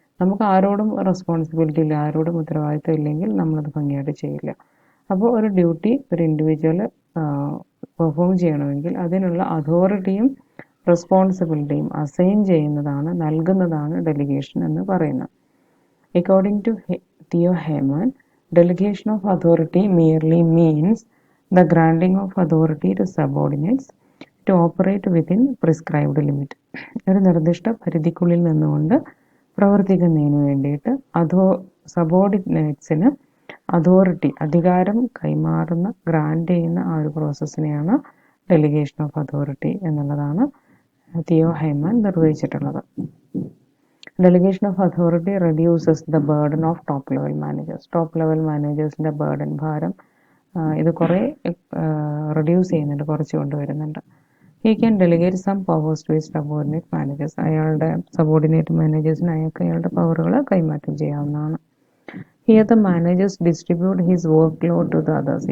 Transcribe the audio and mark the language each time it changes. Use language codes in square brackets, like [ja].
[ml] നമുക്ക് ആരോടും റെസ്പോൺസിബിലിറ്റി ഇല്ല, ആരോടും ഉത്തരവാദിത്തം ഇല്ലെങ്കിൽ നമ്മളത് ഭംഗിയായിട്ട് ചെയ്യില്ല. അപ്പോൾ ഒരു ഡ്യൂട്ടി ഒരു ഇൻഡിവിജ്വൽ പെർഫോം ചെയ്യണമെങ്കിൽ അതിനുള്ള അതോറിറ്റിയും റെസ്പോൺസിബിലിറ്റിയും അസൈൻ ചെയ്യുന്നതാണ്, നൽകുന്നതാണ് ഡെലിഗേഷൻ എന്ന് പറയുന്നത്. [en] According to Theo Haimann, delegation of authority merely means the granting of authority to subordinates to operate within prescribed limit. [ml] ഒരു നിർദ്ദിഷ്ട പരിധിക്കുള്ളിൽ നിന്നുകൊണ്ട് പ്രവർത്തിക്കുന്നതിന് വേണ്ടിയിട്ട് സബോർഡിനേറ്റ്സിന് അതോറിറ്റി, അധികാരം കൈമാറുന്ന, ഗ്രാൻഡ് ചെയ്യുന്ന ആ ഒരു പ്രോസസ്സിനെയാണ് ഡെലിഗേഷൻ ഓഫ് അതോറിറ്റി എന്നുള്ളതാണ് Theo Haimann നിർവഹിച്ചിട്ടുള്ളത്. [en] Delegation of authority reduces the burden of top level managers. [ml] Top level മാനേജേഴ്സിൻ്റെ burden, ഭാരം ഇത് കുറേ റെഡ്യൂസ് ചെയ്യുന്നുണ്ട്, കുറച്ച് കൊണ്ടുവരുന്നുണ്ട്. [en] He can delegate some powers to his subordinate managers. [ml] അയാളുടെ സബോർഡിനേറ്റ് മാനേജേഴ്സിന് അയാൾക്ക് അയാളുടെ പവറുകൾ കൈമാറ്റം ചെയ്യാവുന്നതാണ്. [en] Here the managers distribute his work load to the others.